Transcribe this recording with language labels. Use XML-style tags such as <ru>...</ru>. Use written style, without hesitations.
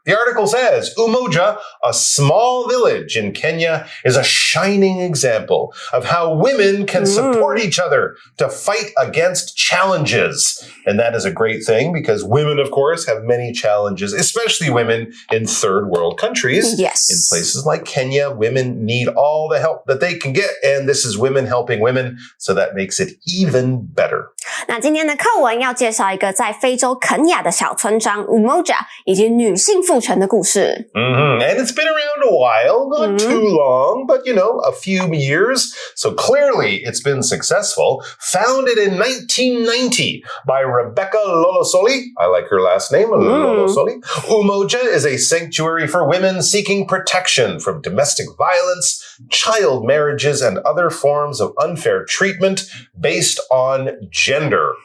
<en>The article says, Umoja, a small village in Kenya, is a shining example of how women can support each other to fight against challenges. And that is a great thing because women, of course, have many challenges, especially women in third world countries. Yes. In places like Kenya, women need all the help that they can get. And this is women helping women. So that makes it even better.</en> <zh>那今天的课文要介绍一个在非洲肯亚的小村庄 Umoja 以及女性赋权的故事。</zh> <en>And it's been around a while, not too long, but a few years. So clearly it's been successful. Founded in 1990 by Rebecca Lolosoli. I like her last name, Lolosoli. Umoja is a sanctuary for women seeking protection from domestic violence, child marriages, and other forms of unfair treatment based on gender.</en>